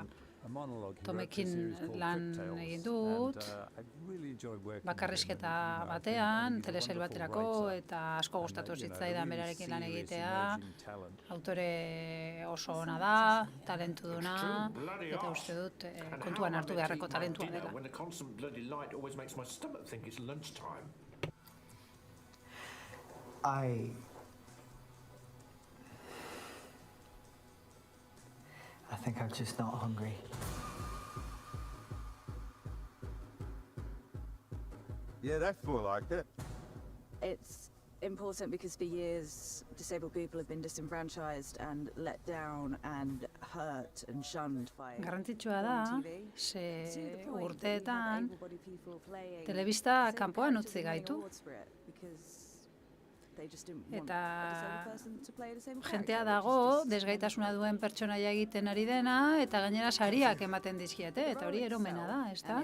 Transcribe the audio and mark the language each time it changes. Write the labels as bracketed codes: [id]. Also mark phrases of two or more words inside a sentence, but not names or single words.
[eu] Tomekin lan egin dut, bakarrizketa batean, telesail baterako, eta asko gustatu zitzaidan berarekin lan egitea. Autore oso ona da, talentuduna, eta uste dut kontuan hartu beharreko talentua dela. [en] I think I'm just not hungry. Yeah, that's more like it. It's important because for years disabled people have been disenfranchised and let down and hurt and shunned by [eu] Garrantzitsua da, ze urteetan telebista kanpoan utzi gaitu. Eta jentea dago, desgaitasuna duen pertsonaia egiten ari dena, eta gainera sariak ematen dizkiete, eta hori eromena da, ez da?